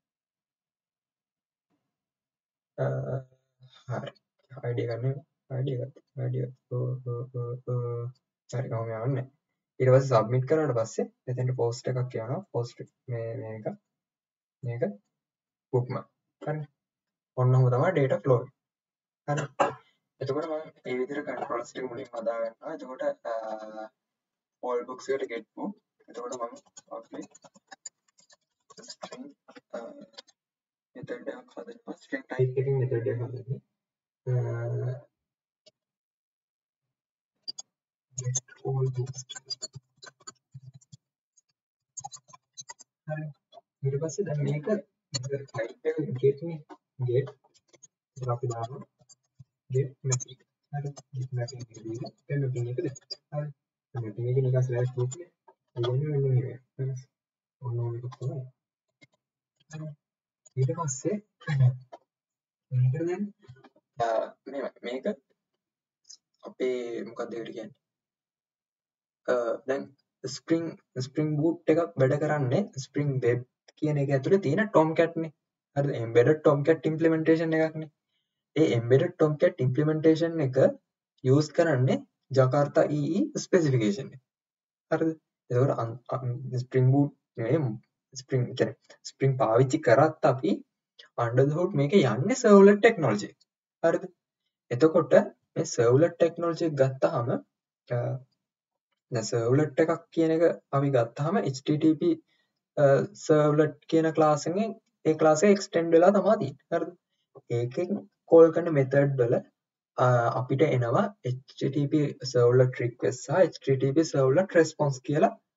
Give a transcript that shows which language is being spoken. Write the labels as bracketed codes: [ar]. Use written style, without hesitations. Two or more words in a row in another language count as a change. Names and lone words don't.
[si] හරි id ගන්න id එකත් හරි කොහොම යවන්නේ ඊට පස්සේ සබ්මිට් කරාට පස්සේ එතෙන්ට පෝස්ට් එකක් යවනවා පෝස්ට් මේක bookmark හරි ඔන්න ඔහොම තමයි [en] data flow [si] හරි එතකොට මම මේ විදිහට controls ටික මුලින්ම හදා ගන්නවා එතකොට [en] all books [si] එකට [en] get book [si] එතකොට මම [en] public string method [si] එකක් හදනවා [en] string type [si] එකකින් method එකක් හදන්නේ [en] get all books [si] හරි ඊට පස්සේ දැන් මේක type එක get නේ get ඒක අපි දානවා [en] get mapping [si] හරි [en] get mapping [si] එක දීලා දැන් mapping එක දෙන්න හරි mapping එක නිකන් [en] slash book [si] නේ කියන්නේ මෙන්න මේ හරි ඔන්න ඔක තමයි හරි ඊට පස්සේ මේක දැන් මේක අපේ මොකක්ද ඒකට කියන්නේ දැන් ස්ප්‍රින්ග් බූට් එකක් වැඩ කරන්නේ ස්ප්‍රින්ග් වෙබ් කියන එක ඇතුලේ තියෙන Tomcat නේ හරිද [en] embedded Tomcat implementation [si] එකක්නේ ඒ [en] embedded Tomcat implementation [si] එක use කරන්නේ Jakarta EE specification එක හරිද එතකොට ස්ප්‍රින්ග් බූට් නෙමෙයි ස්ප්‍රින්ග් පාවිච්චි කරත් අපි [en] under the hood [si] මේක යන්නේ [en] servlet technology [si] හරිද එතකොට මේ [en] servlet technology [si] එක ගත්තාම දැන් servlet එකක් කියන එක අපි ගත්තාම [en] http servlet [si] කියන class එකෙන් ඒ class එක extend වෙලා තමයි තියෙන්නේ හරිද ඒකෙන් call කරන method වල අපිට එනවා [en] http servlet request [si] සහ [en] http servlet response [si] කියලා